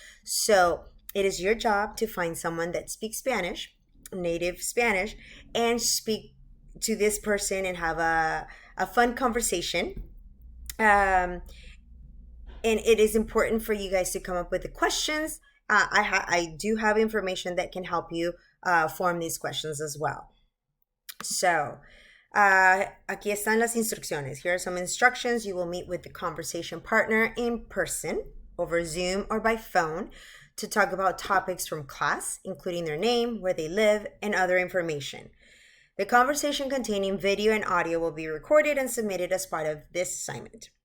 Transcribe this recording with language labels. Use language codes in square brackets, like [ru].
[en] So it is your job to find someone that speaks Spanish, native Spanish, and speak to this person and have a fun conversation. Um, and it is important for you guys to come up with the questions. I do have information that can help you form these questions as well. [es] So, aquí están las instrucciones. [en] Here are some instructions. You will meet with the conversation partner in person, over Zoom, or by phone to talk about topics from class, including their name, where they live, and other information. The conversation containing video and audio will be recorded and submitted as part of this assignment.